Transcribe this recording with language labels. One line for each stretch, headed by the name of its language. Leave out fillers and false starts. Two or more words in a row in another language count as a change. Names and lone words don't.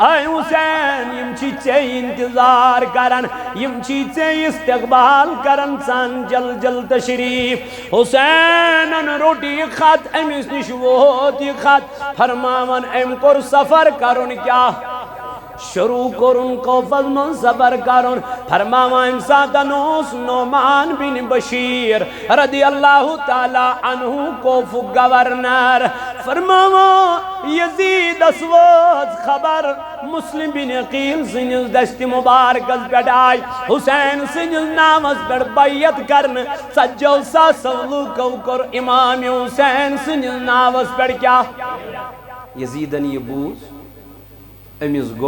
Kashmiri: اے حسین یِم چھِ ژےٚ انتظار کران یِم چھِ ژےٚ استقبال کران ژَن جل تشریٖف حسینن روٚٹ یہِ خط أمِس نِش ووت یہِ خط فرماوان أمۍ کوٚر سفر کرُن کیٛاہ شروع کوٚرُن خوفس منٛز سفر کرُن فرماوان اَمہِ ساتن اوس نعمان بن بشیر
Arabic: رضی اللہ تعالیٰ عنہ
Kashmiri: کوفُک گورنر فرماوان یزیدس وٲژ خبر مسلم بن عقیل سٕنٛدِس دستہِ مُبارکس پٮ۪ٹھ آے حسین سٕنٛدِس ناوس پٮ۪ٹھ بیعت کرنہٕ 40,000 لُکو کوٚر امام حسین سٕنٛدِس ناوس پٮ۪ٹھ کیٛاہ یزیدن یہِ بوٗز أمِس گوٚو